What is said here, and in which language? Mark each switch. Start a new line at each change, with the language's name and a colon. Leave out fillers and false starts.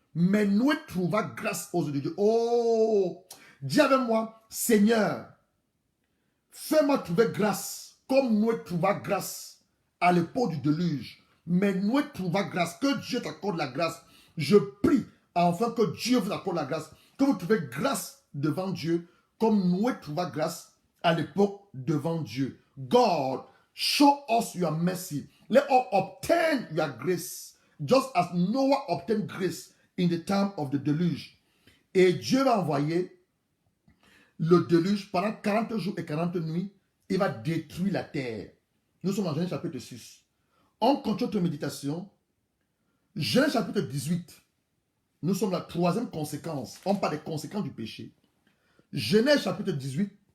French: Mais Noé trouva grâce aux yeux de Dieu. Oh, dis avec moi, Seigneur, fais-moi trouver grâce, comme Noé trouva grâce à l'époque du déluge. Mais Noé trouva grâce, que Dieu t'accorde la grâce. Je prie enfin que Dieu vous accorde la grâce, que vous trouvez grâce devant Dieu, comme Noé trouva grâce à l'époque devant Dieu.
English: God, show us your mercy. Let us obtain your grace, just as Noah obtained grace in the time of the deluge.
French: Et Dieu va envoyer le déluge pendant 40 jours et 40 nuits. Il va détruire la terre. Nous sommes en Genèse chapitre 6. On continue notre méditation. Genèse chapitre 18. Nous sommes la troisième conséquence. On parle des conséquences du péché. Genèse chapitre 18.